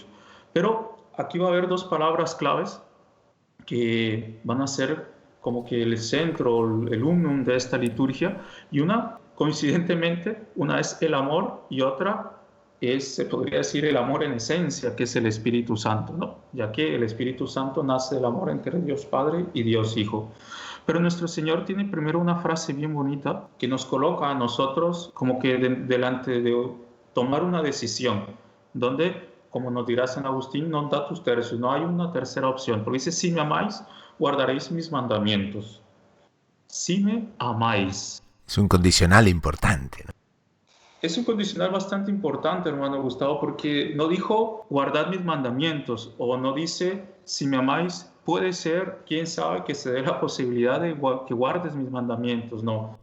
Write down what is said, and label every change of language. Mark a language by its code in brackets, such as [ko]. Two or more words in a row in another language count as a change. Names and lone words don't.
[es] Pero aquí va a haber dos palabras claves que van a ser como que el centro, el unum de esta liturgia, y una, coincidentemente, una es el amor y otra es, se podría decir, el amor en esencia, que es el Espíritu Santo, ¿no? Ya que el Espíritu Santo nace del amor entre Dios Padre y Dios Hijo. Pero nuestro Señor tiene primero una frase bien bonita que nos coloca a nosotros como que delante de tomar una decisión, donde, como nos dirá San Agustín, [la] non datus tertius, [es] no hay una tercera opción, porque dice, si me amáis, guardaréis mis mandamientos. Si me amáis. Es un condicional importante, ¿no? Es un condicional bastante importante, hermano Gustavo, porque no dijo guardad mis mandamientos, o no dice si me amáis, puede ser, quién sabe, que se dé la posibilidad de que guardes mis mandamientos, no.